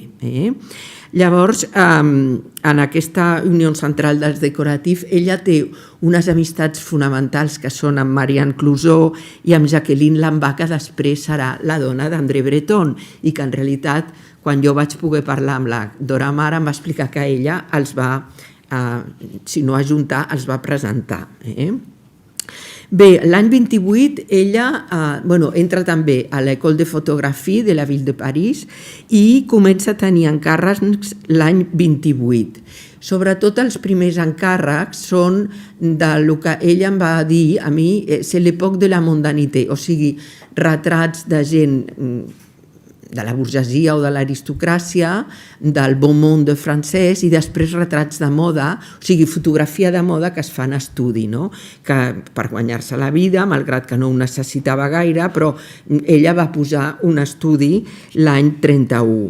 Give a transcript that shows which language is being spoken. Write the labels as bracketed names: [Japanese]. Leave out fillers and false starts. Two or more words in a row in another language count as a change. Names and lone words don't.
[Catalan] Llavors, en aquesta Unió Central dels Decoratius, ella té unes amistats fonamentals que són amb Marianne Clouzot i amb Jacqueline Lambà, que després serà la dona d'André Breton, i que en realitat, quan jo vaig poder parlar amb la Dora Maar, em va explicar que ella els va, si no ajuntar, els va presentar. Bé, l'any 28 ella entra també a l'École de Photographie de la Ville de París i comença a tenir encàrrecs l'any 28. Sobretot els primers encàrrecs són del que ella em va dir a mi, [French] c'est l'époque de la mondanité, [Catalan] o sigui, retrats de gent de la burgesia o de l'aristocràcia, del bon monde francès, i després retrats de moda, o sigui, fotografia de moda que es fa en estudi, que per guanyar-se la vida, malgrat que no ho necessitava gaire, però ella va posar un estudi l'any 31.